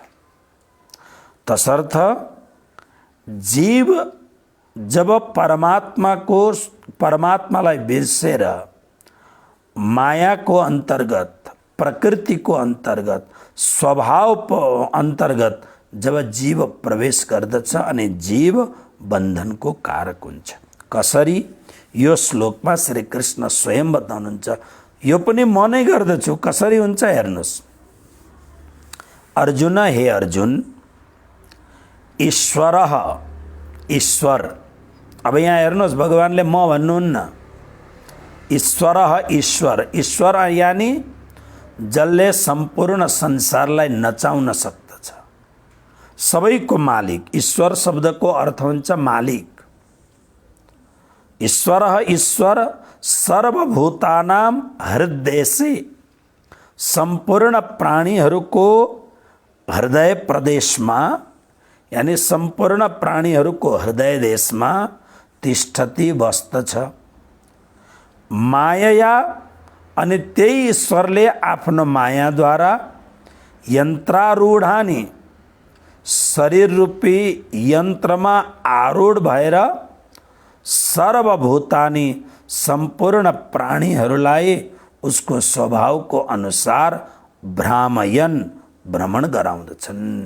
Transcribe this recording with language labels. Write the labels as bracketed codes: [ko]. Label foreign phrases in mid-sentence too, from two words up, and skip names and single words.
[ne] तसर्थ जीव जब परमात्मालाई बिर्सेर मायाको अन्तर्गत, प्रकृतिको अन्तर्गत, स्वभाव अन्तर्गत जब जीव प्रवेश गर्दछ अनि जीव बन्धनको कारक हुन्छ। कसरी? यो श्लोकमा श्री कृष्ण स्वयं बताउनुहुन्छ। यो पनि म नै गर्दछु। कसरी हुन्छ हेर्नुहोस्। अर्जुन, हे अर्जुन, ईश्वरः, ईश्वर। अब यहाँ हेर्नुहोस् भगवानले म भन्नुहुन्न। ईश्वरः, ईश्वर। ईश्वर यानी जसले सम्पूर्ण संसारलाई नचाउन सक्दछ, सबैको मालिक। ईश्वर शब्दको अर्थ हुन्छ मालिक। [sa] ईश्वरः, ईश्वर सर्वभूतानां हृदयसे, [ne] सम्पूर्ण प्राणीहरूको हृदय प्रदेशमा यानी सम्पूर्ण प्राणीहरूको हृदय देशमा तिष्ठति बस्दछ। माया अनि त्यही ईश्वरले आफ्नो मायाद्वारा यन्त्रारूढानी, शरीर रूपी यन्त्रमा आरूढ भएर सर्वभूतानी, सम्पूर्ण प्राणीहरूलाई उसको स्वभावको अनुसार भ्रामयन, भ्रमण गराउँदछन्।